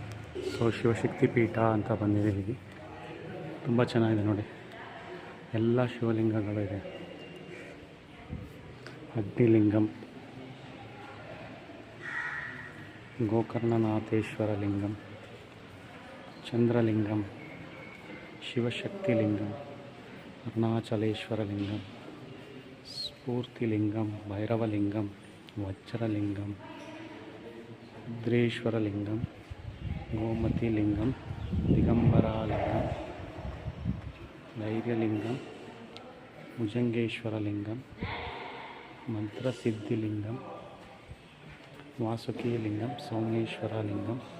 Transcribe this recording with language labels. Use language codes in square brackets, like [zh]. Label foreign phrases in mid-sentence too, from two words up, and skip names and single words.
[kn] ಸೊ ಶಿವಶಕ್ತಿ ಪೀಠ ಅಂತ ಬಂದಿದ್ದೀವಿ. ತುಂಬ ಚೆನ್ನಾಗಿದೆ ನೋಡಿ, ಎಲ್ಲ ಶಿವಲಿಂಗಗಳಿದೆ. ಅಗ್ನಿಲಿಂಗಂ, ಗೋಕರ್ಣನಾಥೇಶ್ವರ ಲಿಂಗಂ, ಚಂದ್ರಲಿಂಗಂ, ಶಿವಶಕ್ತಿಲಿಂಗಂ, ಅರುಣಾಚಲೇಶ್ವರ ಲಿಂಗಂ, ಸ್ಫೂರ್ತಿಲಿಂಗಂ, ಭೈರವಲಿಂಗಂ, ವಜ್ರಲಿಂಗಂ, ರುದ್ರೇಶ್ವರಲಿಂಗಂ, ಗೋಮತಿಲಿಂಗಂ, ದಿಗಂಬರಾಲಿಂಗಂ, ಧೈರ್ಯಲಿಂಗಂ, ಭುಜಂಗೇಶ್ವರಲಿಂಗಂ, ಮಂತ್ರಸಿದ್ಧಿಲಿಂಗಂ, ವಾಸುಕೀಲಿಂಗಂ, ಸೋಮೇಶ್ವರಲಿಂಗಂ,